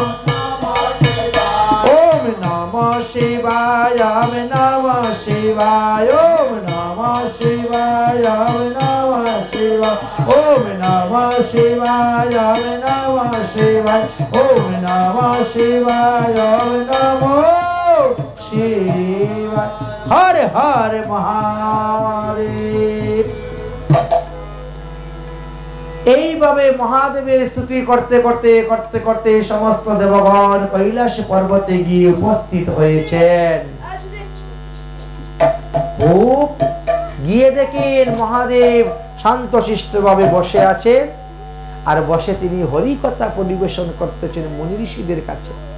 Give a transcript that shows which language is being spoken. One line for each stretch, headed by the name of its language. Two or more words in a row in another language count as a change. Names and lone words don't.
Sanskrit: ओम नमः शिवाय, ओम नमः शिवाय, ओम नमः शिवाय, ओम नमः शिवाय, ओम नमः शिवाय, ओम नमः शिवाय, ओम नमः शिवाय, ओम नमः शिवाय, हर हर महादेव।
Bangla: এইভাবে মহাদেবের স্তুতি করতে করতে করতে করতে সমস্ত দেবগণ কৈলাস পর্বতে গিয়ে উপস্থিত হয়েছেন। গিয়ে দেখেন মহাদেব শান্তশিষ্টভাবে বসে আছে আর বসে তিনি হরিকথা পরিবেশন করতেছেন মুনি ঋষিদের কাছে।